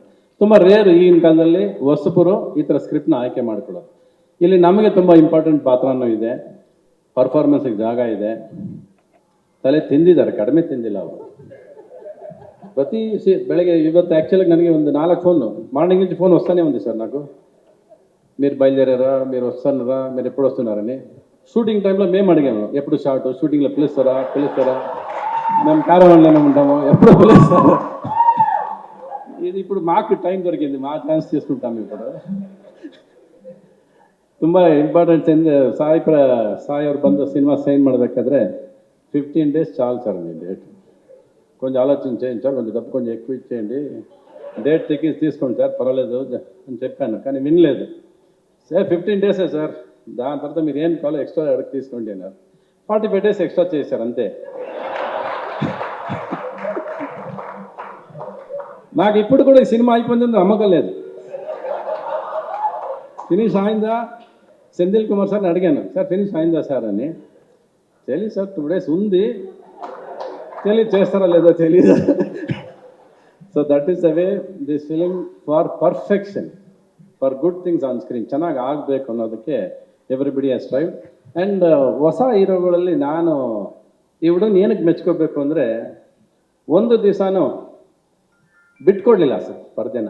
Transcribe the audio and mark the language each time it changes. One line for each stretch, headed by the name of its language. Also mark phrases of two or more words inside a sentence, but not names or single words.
Kannada: ತುಂಬ ರೇರ್ ಈಗಿನ ಕಾಲದಲ್ಲಿ ಹೊಸಬರು ಈ ಥರ ಸ್ಕ್ರಿಪ್ಟ್ನ ಆಯ್ಕೆ ಮಾಡ್ಕೊಳ್ಳೋದು. ಇಲ್ಲಿ ನಮಗೆ ತುಂಬ ಇಂಪಾರ್ಟೆಂಟ್ ಪಾತ್ರನೂ ಇದೆ, ಪರ್ಫಾರ್ಮೆನ್ಸಿಗೆ ಜಾಗ ಇದೆ. ತಲೆ ತಿಂದಿದ್ದಾರೆ, ಕಡಿಮೆ ತಿಂದಿಲ್ಲ ಅವರು. ಬೆಳಗ್ಗೆ ಇವತ್ತು ಆ್ಯಕ್ಚುಲಾಗಿ ನನಗೆ ಒಂದು 4
Telugu: ఫోన్లు మార్నింగ్ నుంచి ఫోన్ వస్తూనే ఉంది సార్ నాకు. మీరు బయలుదేరారా, మీరు వస్తున్నారా, మీరు ఎప్పుడు వస్తున్నారని. షూటింగ్ టైంలో మేము అడిగాము ఎప్పుడు షార్ట్, షూటింగ్లో పిలుస్తారా, మేము క్యారవాన్లోనే ఉంటాము, ఎప్పుడు పిలుస్తారా. ఇది ఇప్పుడు మాకు టైం దొరికింది, మా ఛాన్స్ తీసుకుంటాము ఇప్పుడు.
Kannada: ತುಂಬ ಇಂಪಾರ್ಟೆಂಟ್ ಸಾಯಿ ಅವ್ರು ಬಂದು ಸಿನಿಮಾ ಸೈನ್ ಮಾಡಬೇಕಾದ್ರೆ
Telugu: 15 days చాలు సార్ మీ డేట్, కొంచెం ఆలోచన చేయండి సార్, కొంచెం డబ్బు కొంచెం ఎక్కువ ఇచ్చేయండి, డేట్ తీసుకోండి సార్ పర్వాలేదు అని చెప్పాను. కానీ వినలేదు. సార్ 15 days సార్, దాని తర్వాత మీరు ఏం కావాలో ఎక్స్ట్రా అడిగి తీసుకోండి అన్నారు. 45 days ఎక్స్ట్రా చేశారు అంతే. నాకు ఇప్పుడు కూడా ఈ సినిమా అయిపోయిందని నమ్మకం లేదు. ఫినిష్ అయిందా సెంథిల్ కుమార్ సార్ని అడిగాను, సార్ ఫినిష్ అయిందా సార్ అని. తెలియదు సార్, 2 days ఉంది, తెలియదు చేస్తారా లేదో తెలియదు.
English: So that is the way this film for perfection, for good things on screen
Kannada: ಚೆನ್ನಾಗಿ ಆಗಬೇಕು ಅನ್ನೋದಕ್ಕೆ
English: everybody has tried.
Kannada: ಆ್ಯಂಡ್ ಹೊಸ ಹೀರೋಗಳಲ್ಲಿ ನಾನು ಈ ಹುಡುಗನ ಏನಕ್ಕೆ ಮೆಚ್ಕೋಬೇಕು ಅಂದರೆ, ಒಂದು ದಿವಸನೂ ಬಿಟ್ಕೊಡ್ಲಿಲ್ಲ ಸರ್ ಪರ್ದೆನ.